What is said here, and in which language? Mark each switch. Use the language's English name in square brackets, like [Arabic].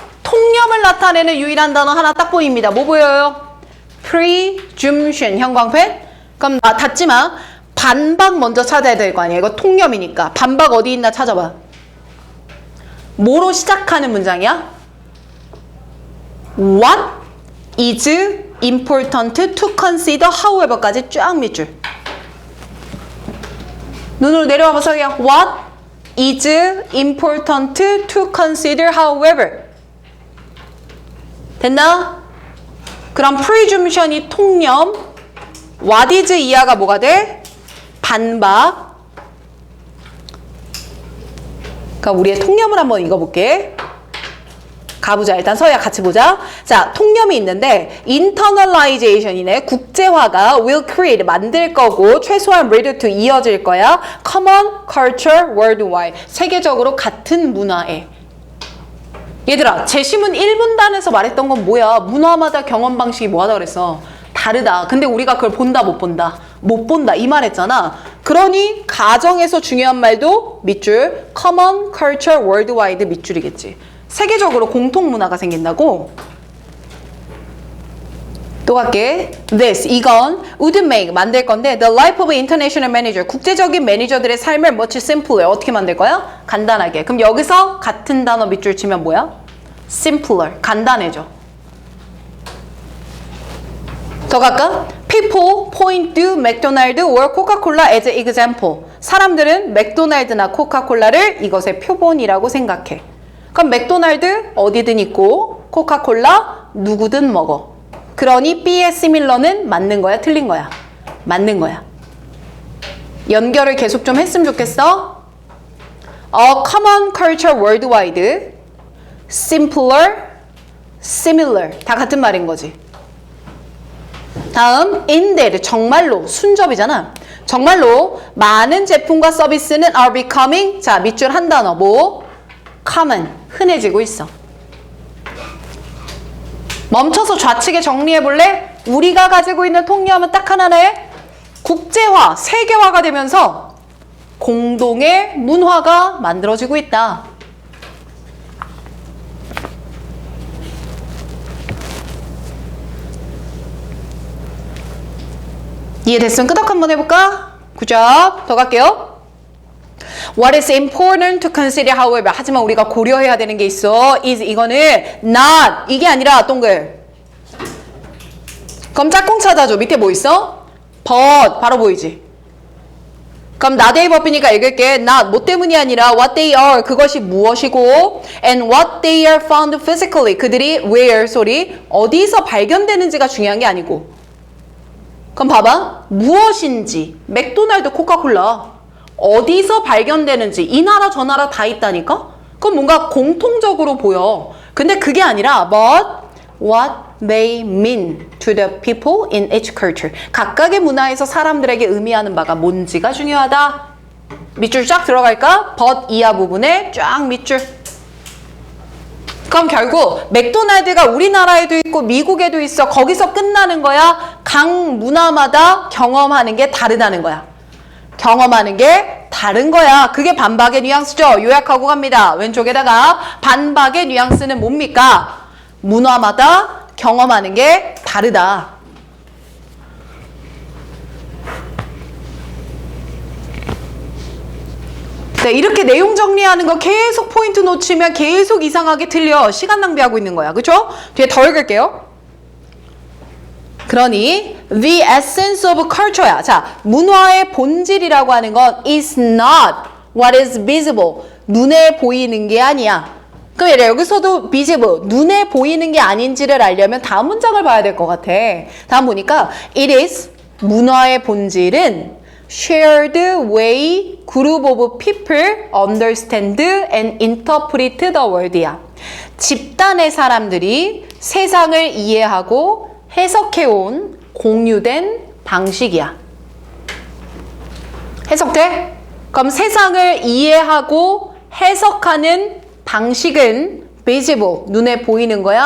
[Korean] 통념을 나타내는 유일한 단어 하나 딱 보입니다. 뭐 보여요? presumption. 형광펜. 그럼 닫지 마. 반박 먼저 찾아야 될 거 아니야. 이거 통념이니까. 반박 어디 있나 찾아봐. 뭐로 시작하는 문장이야? [English] What is important to consider however까지 [Korean] 쫙 밑줄. 눈으로 내려와봐 서희야. [English] What is important to consider however. [Korean] 됐나? 그럼 presumption이 통념, what is 이하가 뭐가 돼? 반박. 그러니까 우리의 통념을 한번 읽어볼게. 가보자. 일단 서희야 같이 보자. 자, 통념이 있는데 internalization이네. 국제화가 [English] will create, [Korean] 만들 거고 최소한 [English] lead to, [Korean] 이어질 거야. [English] common culture worldwide, [Korean] 세계적으로 같은 문화에. 얘들아, 제시문 1분단에서 말했던 건 뭐야? 문화마다 경험 방식이 뭐하다 그랬어? 다르다. 근데 우리가 그걸 본다 못 본다? 못 본다 이 말 했잖아. 그러니 가정에서 중요한 말도 밑줄 [English] common culture worldwide [Korean] 밑줄이겠지. 세계적으로 공통 문화가 생긴다고? 또 갈게. [English] This, [Korean] 이건 [English] would make, 만들 건데 the life of international manager, [Korean] 국제적인 매니저들의 삶을 [English] much simpler, [Korean] 어떻게 만들 거야? 간단하게. 그럼 여기서 같은 단어 밑줄 치면 뭐야? simpler, 간단해져. 더 갈까? [English] People point to McDonald's or Coca-Cola as an example. [Korean] 사람들은 맥도날드나 코카콜라를 이것의 표본이라고 생각해. 그럼 맥도날드 어디든 있고 코카콜라 누구든 먹어. 그러니 B의 similar는 맞는 거야? 틀린 거야? 맞는 거야. 연결을 계속 좀 했으면 좋겠어. [English] A common culture worldwide, [Korean] simpler, similar 다 같은 말인 거지. 다음 indeed, 정말로, 순접이잖아. 정말로 많은 제품과 서비스는 [English] are becoming, [Korean] 자 밑줄 한 단어 뭐? common, 흔해지고 있어. 멈춰서 좌측에 정리해 볼래? 우리가 가지고 있는 통념은 딱 하나네. 국제화, 세계화가 되면서 공동의 문화가 만들어지고 있다. 이해됐으면 끄덕 한번 해볼까? 굿잡. 더 갈게요. [English] What is important to consider, however. [Korean] 하지만 우리가 고려해야 되는 게 있어. is 이거는 not 이게 아니라 동글. 그럼 짝꿍 찾아줘. 밑에 뭐 있어? but 바로 보이지? 그럼 not의 법이니까 읽을게. not 뭐 때문이 아니라 [English] what they are [Korean] 그것이 무엇이고 [English] and what they are found physically [Korean] 그들이 where 소리 어디서 발견되는지가 중요한 게 아니고. 그럼 봐봐. 무엇인지 맥도날드 코카콜라 어디서 발견되는지 이 나라 저 나라 다 있다니까? 그럼 뭔가 공통적으로 보여. 근데 그게 아니라 [English] but what they mean to the people in each culture. [Korean] 각각의 문화에서 사람들에게 의미하는 바가 뭔지가 중요하다. 밑줄 쫙 들어갈까? but 이하 부분에 쫙 밑줄. 그럼 결국 맥도날드가 우리나라에도 있고 미국에도 있어. 거기서 끝나는 거야. 각 문화마다 경험하는 게 다르다는 거야. 경험하는 게 다른 거야. 그게 반박의 뉘앙스죠. 요약하고 갑니다. 왼쪽에다가 반박의 뉘앙스는 뭡니까? 문화마다 경험하는 게 다르다. 네, 이렇게 내용 정리하는 거 계속 포인트 놓치면 계속 이상하게 틀려. 시간 낭비하고 있는 거야. 그쵸? 뒤에 더 읽을게요. 그러니 [English] the essence of culture [Korean] 야. 자, 문화의 본질이라고 하는 건 [English] is not what is visible. [Korean] 눈에 보이는 게 아니야. 그럼 예를 여기서도 visible, 눈에 보이는 게 아닌지를 알려면 다음 문장을 봐야 될 것 같아. [English] 다음 보니까 it is, [Korean] 문화의 본질은 [English] shared way group of people understand and interpret the world이야. [Korean] 집단의 사람들이 세상을 이해하고 해석해온 공유된 방식이야. 해석돼? 그럼 세상을 이해하고 해석하는 방식은 visible, 눈에 보이는 거야?